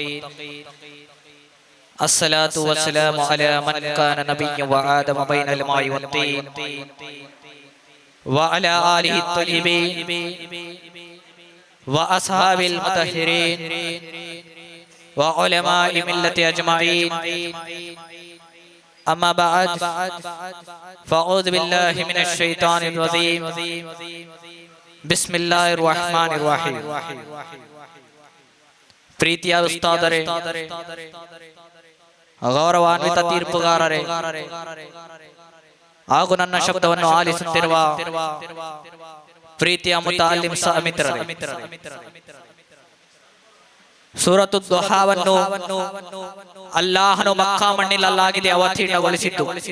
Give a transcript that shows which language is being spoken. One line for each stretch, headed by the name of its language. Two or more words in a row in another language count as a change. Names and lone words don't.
Arabic: الصلاة والسلام على من كان نبيا وآدم بين الماء والطين وعلى آله الطيبين وأصحاب المطهرين وعلماء ملة أجمعين. أما بعد فأعوذ بالله من الشيطان الرجيم. بسم الله الرحمن الرحيم.
Kannada: ಪ್ರೀತಿಯ ಉಸ್ತಾದರೇ, ಗೌರವಾನ್ವಿತ ತೀರ್ಪುಗಾರರೇ ಹಾಗೂ ನನ್ನ ಶಬ್ದವನ್ನು ಆಲಿಸುತ್ತಿರುವ ಪ್ರೀತಿಯ ಮುತಾಲಿಮ್ ಮಿತ್ರರೇ, ಸೂರತು ದುಹಾವನ್ನು ಅಲ್ಲಾಹನು ಮಕ್ಕಾ ಮಣ್ಣಿನಲ್ಲಾಗಿದೆ ಅವತೀರ್ಣಗೊಳಿಸಿದ್ದು.